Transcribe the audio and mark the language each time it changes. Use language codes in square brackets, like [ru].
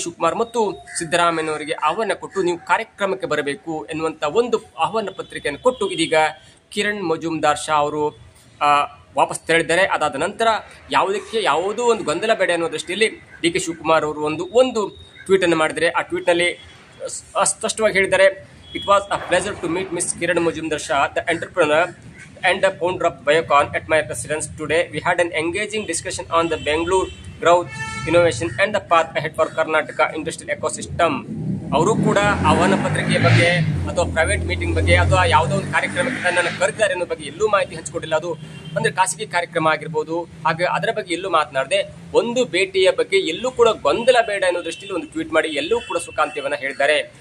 [kn] ಶಿವಕುಮಾರ್ ಮತ್ತು ಸಿದ್ದರಾಮಯ್ಯನವರಿಗೆ ಆಹ್ವಾನ ಕೊಟ್ಟು ನೀವು ಕಾರ್ಯಕ್ರಮಕ್ಕೆ ಬರಬೇಕು ಎನ್ನುವಂತ ಒಂದು ಆಹ್ವಾನ ಪತ್ರಿಕೆಯನ್ನು ಕೊಟ್ಟು ಇದೀಗ ಕಿರಣ್ ಮಜುಮ್ದಾರ್ ಶಾ ಅವರು ವಾಪಸ್ ತೆರಳಿದ್ದಾರೆ. ಅದಾದ ನಂತರ ಯಾವುದೋ ಒಂದು ಗೊಂದಲ ಬೇಡ ಅನ್ನೋ ದೃಷ್ಟಿಯಲ್ಲಿ ಡಿ.ಕೆ. ಶಿವಕುಮಾರ್ ಅವರು ಒಂದು ಟ್ವೀಟ್ ಅನ್ನು ಮಾಡಿದರೆ. ಆ ಟ್ವೀಟ್ ನಲ್ಲಿ ಸ್ಪಷ್ಟವಾಗಿ ಹೇಳಿದ್ದಾರೆ, [en] It was a pleasure to meet Ms. Kiran Majumdar Shah, the entrepreneur and the founder of Biocon, at my residence today. We had an engaging discussion on the Bangalore growth, innovation and the path ahead for Karnataka industrial ecosystem. [kn] ಅವರು ಕೂಡ ಆಹ್ವಾನ ಪತ್ರಿಕೆಯ ಬಗ್ಗೆ ಅಥವಾ private meeting ಬಗ್ಗೆ ಅಥವಾ ಯಾವುದೋ ಒಂದು ಕಾರ್ಯಕ್ರಮಕ್ಕೆ ನನ್ನ ಕರೆದಿದ್ದಾರೆ ಅನ್ನೋ ಬಗ್ಗೆ ಎಲ್ಲೂ ಮಾಹಿತಿ ಹಂಚಿಕೊಟ್ಟಿಲ್ಲ. ಅದು ಅಂದ್ರೆ ಖಾಸಗಿ ಕಾರ್ಯಕ್ರಮ ಆಗಿರ್ಬೋದು, ಹಾಗೆ ಅದರ ಬಗ್ಗೆ ಎಲ್ಲೂ ಮಾತನಾಡದೆ ಒಂದು ಭೇಟಿಯ ಬಗ್ಗೆ ಎಲ್ಲೂ ಕೂಡ ಗೊಂದಲ ಬೇಡ ಅನ್ನೋ ದೃಷ್ಟಿಯಲ್ಲಿ ಒಂದು ಟ್ವೀಟ್ ಮಾಡಿ ಎಲ್ಲೂ ಕೂಡ ಸುಖಾಂತ್ಯವನ್ನ ಹೇಳಿದ್ದಾರೆ.